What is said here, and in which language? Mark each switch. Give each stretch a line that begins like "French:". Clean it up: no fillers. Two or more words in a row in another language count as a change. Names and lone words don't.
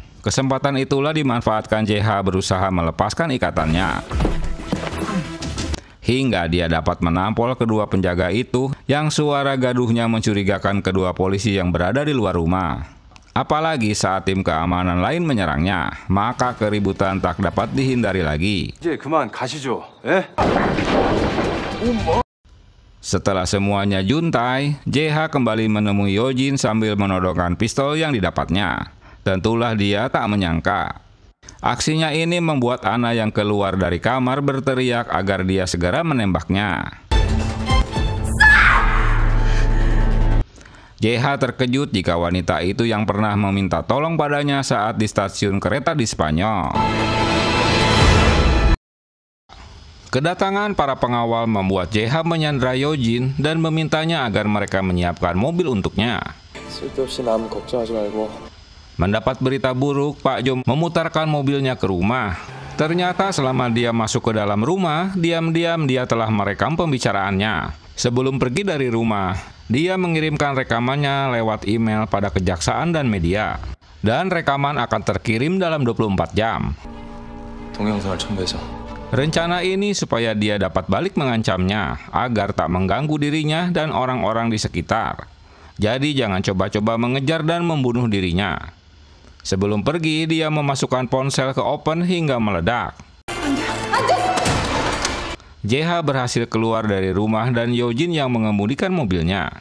Indonesian: Kesempatan itulah dimanfaatkan JH berusaha melepaskan ikatannya, hingga dia dapat menampol kedua penjaga itu yang suara gaduhnya mencurigakan kedua polisi yang berada di luar rumah. Apalagi saat tim keamanan lain menyerangnya, maka keributan tak dapat dihindari lagi.
Korean: 이제 그만 가시죠. 예?
Indonesian: Setelah semuanya juntai, JH kembali menemui Yojin sambil menodongkan pistol yang didapatnya. Tentulah dia tak menyangka. Aksinya ini membuat Anna yang keluar dari kamar berteriak agar dia segera menembaknya. JH terkejut jika wanita itu yang pernah meminta tolong padanya saat di stasiun kereta di Spanyol. Kedatangan para pengawal membuat JH menyandra Yojin dan memintanya agar mereka menyiapkan mobil untuknya.
Korean: 쓸데없이 남 걱정하지 말고.
Indonesian: Mendapat berita buruk, Pak Jo memutarkan mobilnya ke rumah. Ternyata selama dia masuk ke dalam rumah, diam-diam dia telah merekam pembicaraannya. Sebelum pergi dari rumah, dia mengirimkan rekamannya lewat email pada kejaksaan dan media. Dan rekaman akan terkirim dalam 24 jam.
Korean: 동영상을 첨부해서.
Indonesian: Rencana ini supaya dia dapat balik mengancamnya, agar tak mengganggu dirinya dan orang-orang di sekitar. Jadi jangan coba-coba mengejar dan membunuh dirinya. Sebelum pergi, dia memasukkan ponsel ke open hingga meledak. JH berhasil keluar dari rumah dan Yojin yang mengemudikan mobilnya.